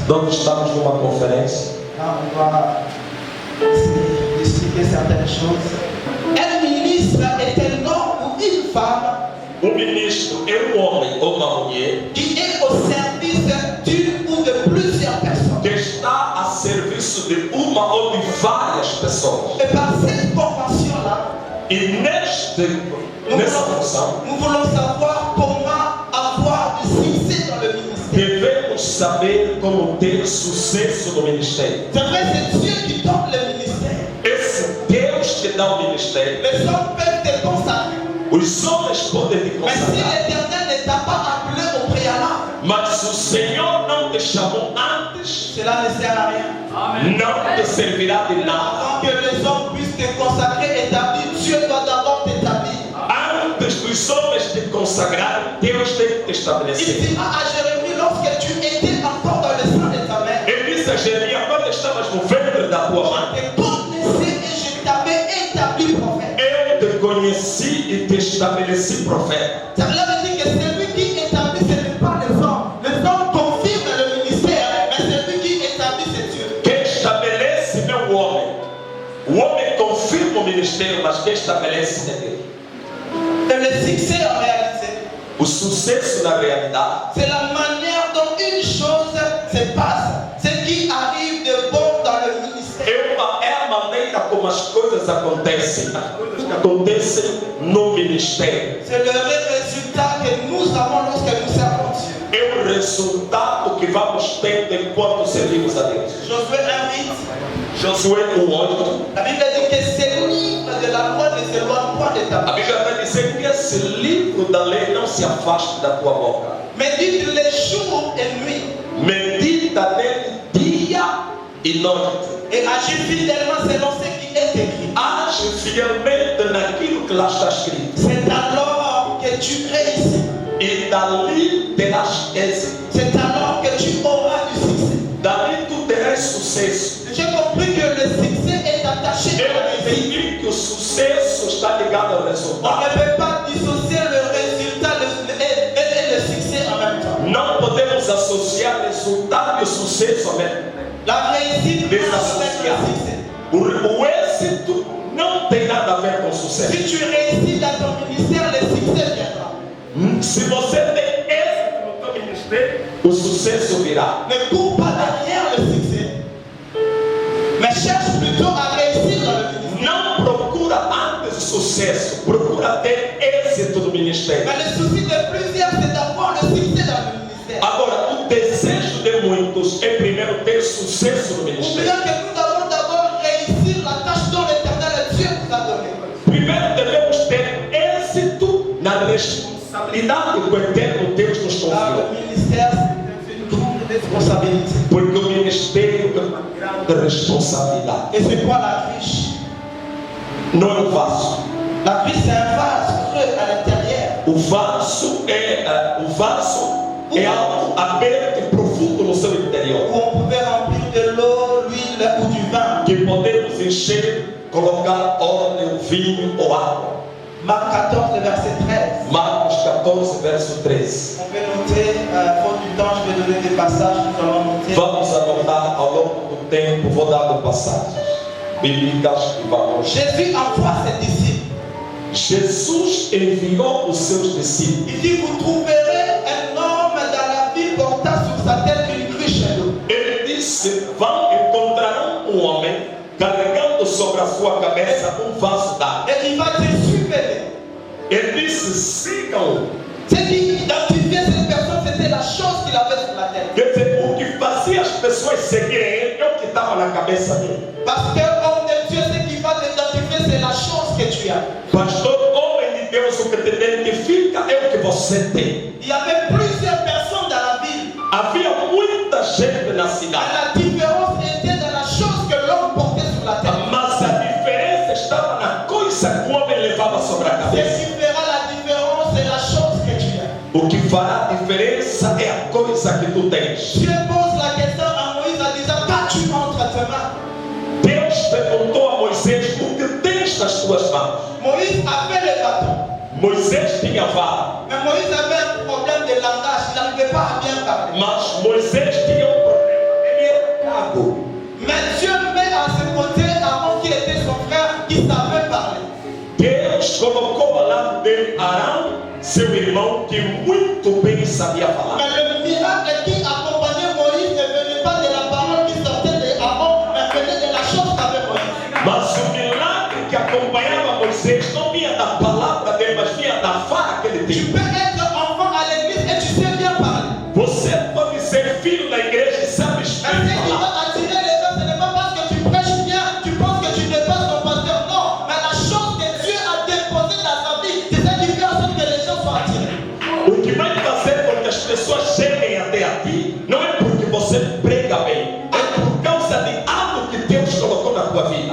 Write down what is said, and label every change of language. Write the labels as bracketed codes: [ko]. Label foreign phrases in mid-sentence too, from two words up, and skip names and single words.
[pt] Nós estamos numa conferência. [fr] Là, on va essayer d'expliquer certaines choses. Un ministre est un homme ou une femme [pt] O ministro é um homem ou uma mulher [fr] qui est au service d'une ou de plusieurs personnes. [pt] que está a serviço de uma ou de várias pessoas. [fr] Et par cette convention-là, [pt] E nessa função, [fr] nous voulons savoir comment avoir du succès dans le ministère. [pt] devemos saber como ter sucesso no ministério. [fr] C'est vrai, c'est Dieu qui donne le ministère. [pt] Esse Deus que dá o ministério, [fr] Les hommes peuvent te consacrer. [pt] os homens podem te [fr] Mais si [pt] consagrar, [fr] l'Éternel ne t'a pas appelé au préalable, [pt] mas se o Senhor não te chamou antes, [fr] cela ne sert à rien. [pt] não te servirá de nada. [fr] Avant que les hommes puissent te consacrer, établir, Dieu doit d'abord t'établir. [pt] Antes dos homens te consagrarem, Deus tem que te [fr] Il [pt] estabelecer. [fr] dira à Jérémie, lorsque tu étais encore dans le sein de ta mère, [pt] Ele disse a Jeremias, quando estavas no ventre da tua mãe, [fr] je te connaissais et je t'avais établi prophète. [pt] eu te conheci e te estabeleci profeta. [fr] Ça veut dire que celui qui établit, ce n'est pas les hommes. Les hommes confirment le ministère, mais celui qui établit, c'est Dieu. [pt] Quem estabelece ministério, mas quem estabelece é Deus. [fr] Et le succès en réalité, [pt] O sucesso na realidade [fr] c'est la manière dont une chose se passe, ce qui arrive de bon dans le ministère. [pt] é a maneira como as coisas acontecem no ministério. [fr] C'est le résultat que nous avons lorsque nous servons Dieu. [pt] É o resultado que vamos tendo enquanto servimos a Deus. [fr] Josué 1:8, [pt] Josué 1:8. [fr] la Bible dit que ce livre de la loi ne s'éloigne point de ta [pt] A [fr] bouche. [pt] Bíblia vai dizer que esse livro da lei não se afaste da tua boca. [fr] Médite les jours et nuits [pt] Medita nele dia e noite. [fr] et agis fidèlement selon ce qui est écrit. [pt] Age fielmente naquilo que lá está escrito. [fr] C'est alors que tu réussis. [pt] E dali terás êxito. [fr] C'est alors que tu auras du succès. [pt] Dali tu terás sucesso. [fr] J'ai compris que le succès est attaché à la [pt] Eu [fr] réussite. [pt] entendi que o sucesso está ligado ao [fr] On [pt] resultado. [fr] ne peut pas dissocier le résultat et le succès en même temps. [pt] Não podemos associar resultado e sucesso ao mesmo tempo. [fr] La réussite marche avec le succès. [pt] O êxito não tem nada a ver com sucesso. [fr] Si tu réussis dans ton ministère, le succès viendra. [pt] Se você tem êxito no teu ministério, o sucesso virá. [fr] Ne cours pas derrière le succès, mais cherche plutôt à réussir dans le ministère. [pt] Não procura antes o sucesso, procura ter êxito no ministério. [fr] Mais le souci de plusieurs, c'est d'avoir le succès dans le ministère. [pt] Agora, o desejo de muitos é primeiro ter sucesso no ministério. [fr] Oublions que nous devons d'abord réussir la tâche dont l'Éternel Dieu nous a donnée. [pt] Primeiro devemos ter êxito na responsabilidade que o eterno Deus nos [fr] Car [pt] confiou. [fr] le ministère, c'est une grande responsabilité. [pt] Porque o ministério é uma grande responsabilidade. [fr] Et c'est quoi la cruche? [pt] Não é um vaso. [fr] La cruche, c'est un vase creux à l'intérieur. [pt] O vaso é algo aberto e profundo no seu interior. [fr] Où on pouvait remplir de l'eau, l'huile ou du vin. [pt] Que podemos encher, colocar óleo, vinho ou água. [fr] Marc 14, le verset 13. [pt] Marcos 14, verso 13. [fr] On peut noter, faute du temps, je vais donner des passages, nous allons noter. [pt] Vamos anotar ao longo do tempo, vou dar passagens bíblicas e vamos. [fr] Jésus envoie ses disciples. [pt] Jesus enviou os seus discípulos. [fr] Il dit, vous trouverez un homme dans la ville portant sur sa tête une cruche d'eau. [pt] Ele disse: encontrarão homem carregando sobre a sua cabeça vaso d'água. [fr] Et il va dire, suivez-le. [pt] Ele disse: sigam. [fr] Ce qui identifiait cette personne, c'était la chose qu'il avait sur la tête. [pt] Quer dizer, o que fazia as pessoas seguirem ele é o que estava na cabeça dele. [fr] Parce que homme de Dieu, ce qui va t'identifier, c'est la chose que tu as. [pt] Pastor, homem de Deus, o que te identifica é o que você tem. [fr] Il y avait plusieurs personnes dans la ville. [pt] Havia muita gente na [fr] Mais [pt] cidade, [fr] la différence était dans la chose que l'homme portait sur la tête. [pt] mas a diferença estava na coisa que o homem levava sobre a [fr] Ce [pt] cabeça. [fr] qui fera la différence, c'est la chose que tu as. [pt] O que fará a diferença é a coisa que tu tens. [fr] Dieu pose la question à Moïse en disant, qu'as-tu entre tes mains? [pt] Deus perguntou a Moisés: o que tens nas tuas mãos? [fr] Moïse avait le bâton. [pt] Moisés tinha vara, [fr] Mais Moïse avait un problème de langage. Il n'arrivait pas à bien parler. [pt] mas Moisés tinha problema, ele era gago. [fr] Mais Dieu met à ses côtés Aaron qui était son frère, qui savait parler. [pt] Deus colocou ao lado dele Arão, seu irmão, que muito bem sabia falar. [fr] Mais le miracle qui accompagnait Moïse ne venait pas de la parole qui sortait de Aaron, mais venait de la chose qu'avait Moïse. [pt] Mas o milagre que acompanhava Moisés não vinha da palavra dele, mas vinha da vara que ele [fr] Tu [pt] tinha. [fr] peux être enfant à l'église et tu sais bien parler. [pt] Você pode ser filho da igreja e sabe [fr] Mais ce qui [pt] falar. [fr] va attirer les gens, ce n'est pas parce que tu prêches bien, tu penses que tu dépasses ton pasteur. Non, mais la chose que Dieu a déposée dans ta vie, c'est ça qui fait en sorte que les gens soient attirés. [pt] O que vai fazer com que as pessoas cheguem até a ti não é porque você prega bem, é por causa de algo que Deus colocou na tua vida.